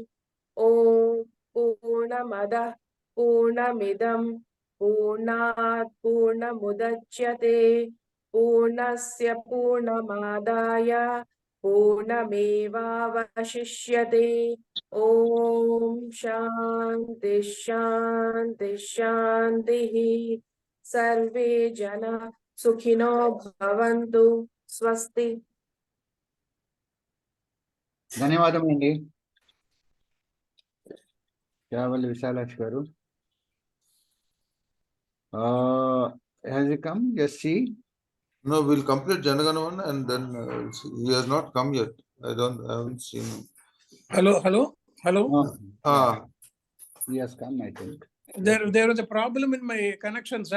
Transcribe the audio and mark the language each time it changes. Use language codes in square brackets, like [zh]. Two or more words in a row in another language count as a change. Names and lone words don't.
[sa] ॐ पूर्णमदः पूर्णमिदं पूर्णात् पूर्णमुदच्यते पूर्णस्य पूर्णमादाय पूर्णमेवावशिष्यते. ॐ शान्ति शान्ति शान्ति. सर्वे जना सुखिनो भवन्तु. Swasti. [te] ధన్యవాదములండి కేవల్ విశాలాక్షి గారు. [en] Has he come? Yes, see. No, we'll complete Janaganamana and then he has not come yet. I haven't seen him. Hello. No, Ah, he has come, I think. There was a problem in my connection, sir.